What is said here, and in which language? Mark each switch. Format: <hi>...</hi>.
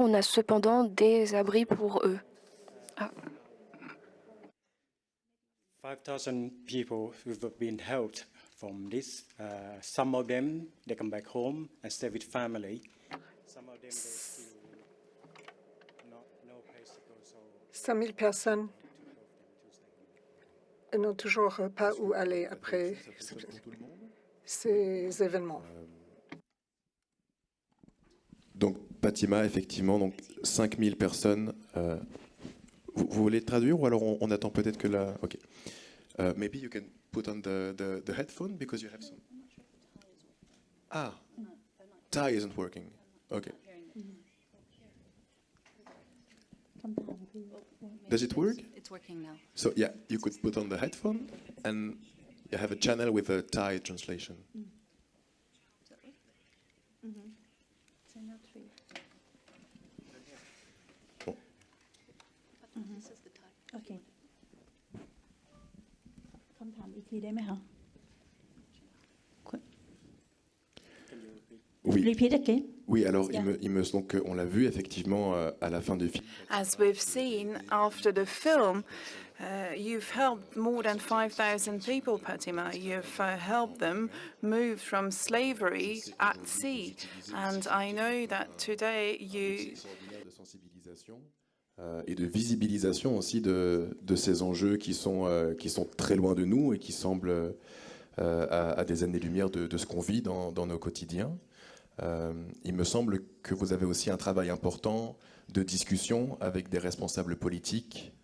<fr>On a cependant des abris pour eux.</fr> <en>5,000 people who've been helped from this. Some of them, they come back home and stay with family. Some of them, they still no place to go. So</en> <fr>5000 personnes n'ont toujours pas où aller après ces événements. Donc, Fatima, effectivement, donc 5000 personnes. Vous voulez traduire ou alors on attend peut-être que la...</fr> <en>Ok. Maybe you can put on the headphone because you have some... Ah, Thai isn't working. Okay. Does it work? It's working now. So yeah, you could put on the headphone and you have a channel with a Thai translation.</en> <fr>Bon.</fr> <en>This is the time.</en> <th>โอเคคำถามอีกทีได้ไหมคะ</th> <fr>Oui.</fr> <en>Repeat again.</en> <fr>Oui, alors</fr> <en>Yeah.</en> <fr>donc on l'a vu effectivement à la fin du film.</fr> <en>As we've seen after the film, you've helped more than 5,000 people, Fatima. You've helped them move from slavery at sea. And I know that today you...</en> <fr>De sensibilisation et de visibilisation aussi de ces enjeux qui sont très loin de nous et qui semblent à des années-lumière de ce qu'on vit dans nos quotidiens. Il me semble que vous avez aussi un travail important de discussion avec des responsables politiques.</fr>